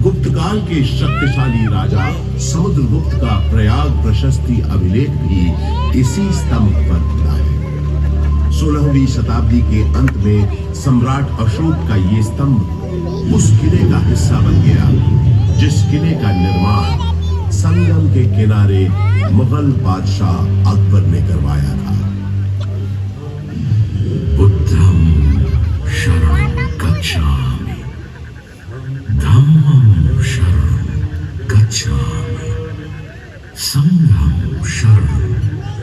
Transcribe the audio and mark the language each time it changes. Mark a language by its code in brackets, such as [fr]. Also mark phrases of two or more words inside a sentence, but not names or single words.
[hi] गुप्त काल के शक्तिशाली राजा समुद्रगुप्त का प्रयाग प्रशस्ति अभिलेख भी इसी स्तंभ पर मिला है। 16वीं शताब्दी के अंत में सम्राट अशोक का ये स्तंभ उस किले का हिस्सा बन गया जिस किले का निर्माण संगम के किनारे मुगल बादशाह अकबर ने करवाया था। [pi] बुद्धं शरणं गच्छामि, धम्मं शरणं गच्छामि, संघं शरणं